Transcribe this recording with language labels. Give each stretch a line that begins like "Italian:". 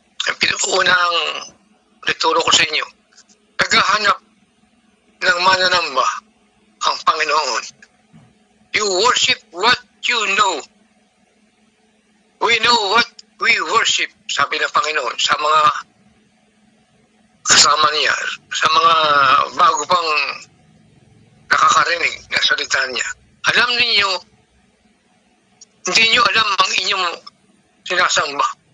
Filipino: Ang pinakaunang nagturo ko sa inyo. Naghahanap ng mananamba ang Panginoon.
English: You worship what you know. We know what we worship,
Filipino: sabi ng Panginoon sa mga kasama niya, sa mga bago pang nakakarinig na salita niya. Alam ninyo, hindi nyo alam ang inyong sinasamba.